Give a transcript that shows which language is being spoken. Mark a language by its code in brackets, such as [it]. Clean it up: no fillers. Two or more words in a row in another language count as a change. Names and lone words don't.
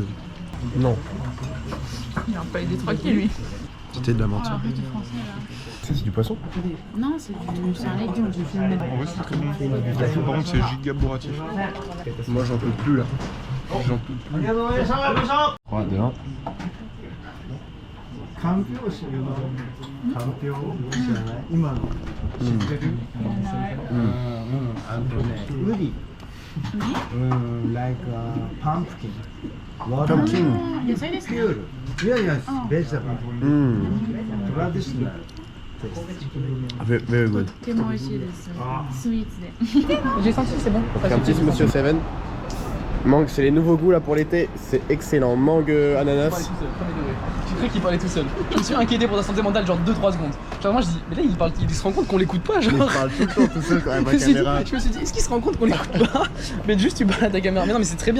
[fr] Non, Il a un palais détraqué, lui. c'était de la menthe. Ah, arrête du français, là. Ça, c'est du poisson? Non, c'est un légume, j'ai fait le même. En vrai, c'est très bon. Par contre, c'est giga bourratif. Moi, j'en peux plus là. J'en peux plus. 3, 2, 1. [ja] かんぴょう知るのかんぴょう知らない今の知ってるあとねウリ [en] like pumpkin Pumpkin. [ja] 野菜ですか？ [en] pure yes vegetable traditional Very good. [ja] とても美味しいです。スイーツで。 [fr] J'ai senti que c'est bon. C'est un petit Monsieur Seven. Mangue, c'est les nouveaux goûts là pour l'été. C'est excellent. Mangue, ananas. J'ai cru qu'il parlait tout seul. Je me suis inquiété pour ta santé mentale genre 2-3 secondes. Genre moi je dis, mais là il se rend compte qu'on l'écoute pas genre. Il parle tout le temps tout seul quand même à la caméra. Je me suis dit, est-ce qu'il se rend compte qu'on l'écoute pas? Mais juste tu parles à ta caméra. Mais non mais c'est très bien.